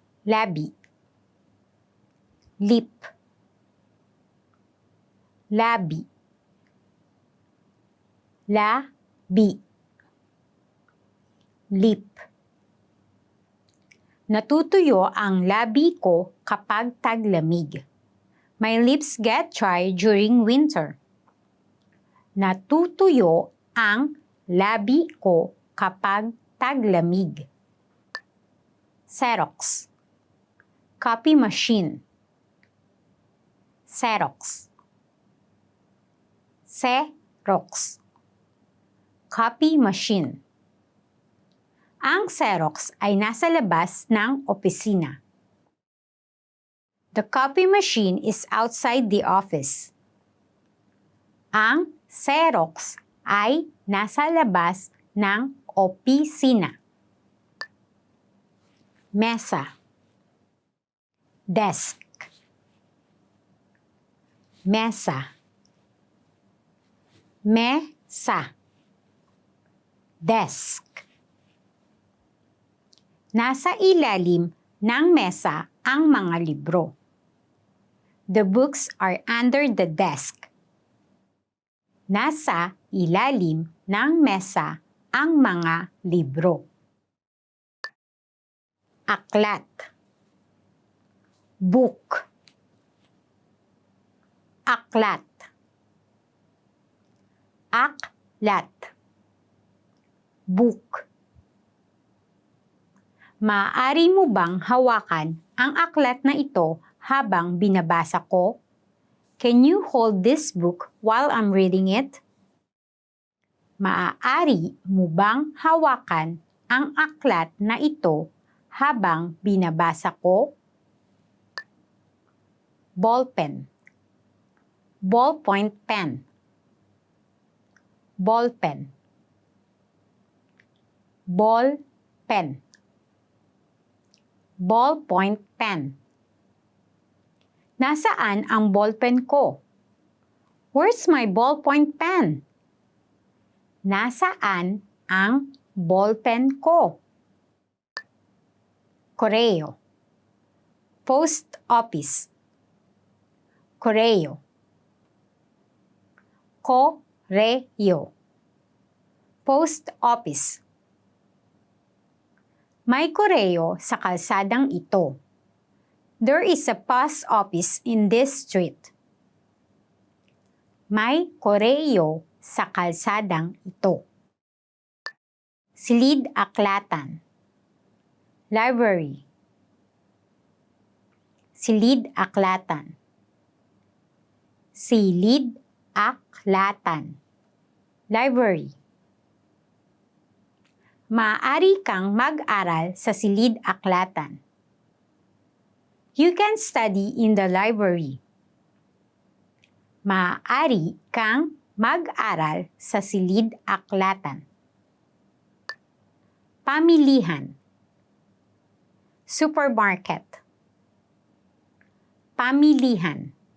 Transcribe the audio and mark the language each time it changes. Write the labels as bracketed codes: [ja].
[tl] Labi. Lip. Labi. Labi. [en] Lip. [tl] Natutuyo ang labi ko kapag taglamig. [en] My lips get dry during winter. [tl] Natutuyo ang labi ko kapag taglamig. Xerox. [en] Copy machine. [tl] Xerox. Xerox. [en] Copy machine. [tl] Ang Xerox ay nasa labas ng opisina. [en] The copy machine is outside the office. [tl] Ang Xerox ay nasa labas ng opisina. Mesa. Desk. Mesa. Mesa. Desk. Nasa ilalim ng mesa ang mga libro. [en] The books are under the desk. [tl] Nasa ilalim ng mesa ang mga libro. Aklat. Book. Aklat. Aklat. Book. Maaari mo bang hawakan ang aklat na ito habang binabasa ko? [en] Can you hold this book while I'm reading it? [tl] Maaari mo bang hawakan ang aklat na ito habang binabasa ko? Ballpen. [en] Ballpoint pen. [tl] Ballpen. Ballpen. [en] Ballpoint pen. [tl] Nasaan ang ballpen ko? [en] Where's my ballpoint pen? [tl] Nasaan ang ballpen ko? Correo. [en] Post office. [tl] Correo. Correo. [en] Post office. [tl] May koreo sa kalsadang ito. [en] There is a post office in this street. [tl] May koreo sa kalsadang ito. Silid-aklatan. Library. Silid-aklatan. Silid-aklatan. Library. Maaari kang mag-aral sa silid-aklatan. [en] You can study in the library. [tl] Maaari kang mag-aral sa silid-aklatan. Pamilihan. Supermarket. Pamilihan.